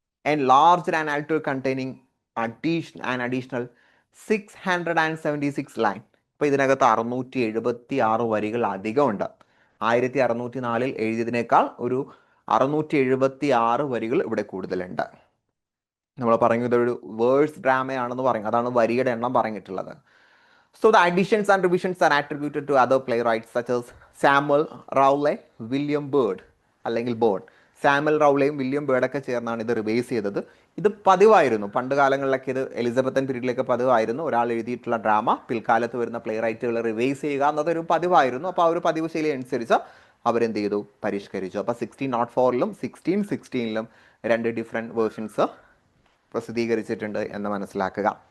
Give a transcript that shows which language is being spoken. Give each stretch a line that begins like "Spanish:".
English: And large and alter containing additional 676 line.
Malayalam: ഇപ്പോൾ ഇതിനകത്ത് 676 വരികൾ അധികമുണ്ട്. 1604 എഴുതിയതിനേക്കാൾ ഒരു 676 വരികൾ ഇവിടെ കൂടുതലുണ്ട്. നമ്മൾ പറഞ്ഞത് ഒരു വേഴ്സ് ഡ്രാമയാണെന്ന് പറയും, അതാണ് വരിയുടെ എണ്ണം പറഞ്ഞിട്ടുള്ളത്.
English: So the additions and revisions are attributed to other playwrights such as Samuel Rowley, William Byrd
Malayalam: അല്ലെങ്കിൽ ബോർഡ്. സാമുവൽ റൗളയും വില്യം ബേർഡൊക്കെ ചേർന്നാണ് ഇത് റിവൈസ് ചെയ്തത്. ഇത് പതിവായിരുന്നു പണ്ട് കാലങ്ങളിലൊക്കെ, ഇത് എലിസബത്തൻ പീരീഡിലൊക്കെ പതിവായിരുന്നു. ഒരാൾ എഴുതിയിട്ടുള്ള ഡ്രാമ പിൽക്കാലത്ത് വരുന്ന പ്ലേ റൈറ്റുകൾ റിവൈസ് ചെയ്യുക എന്നതൊരു പതിവായിരുന്നു. അപ്പോൾ ആ ഒരു പതിവ് ശൈലി അനുസരിച്ച് അവരെന്ത് ചെയ്തു, പരിഷ്കരിച്ചു. അപ്പോൾ 1604 1616 2 ഡിഫറെൻറ്റ് വേർഷൻസ് പ്രസിദ്ധീകരിച്ചിട്ടുണ്ട് എന്ന് മനസ്സിലാക്കുക.